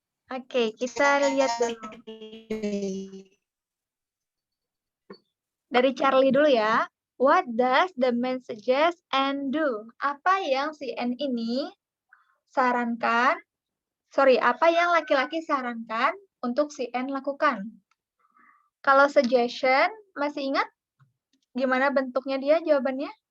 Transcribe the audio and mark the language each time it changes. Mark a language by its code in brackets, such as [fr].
[id] Oke, kita lihat dari Charlie dulu ya. [en] What does the man suggest and do? [id] Apa yang si N ini sarankan? Apa yang laki-laki sarankan untuk si N lakukan? Kalau suggestion, masih ingat gimana bentuknya dia jawabannya?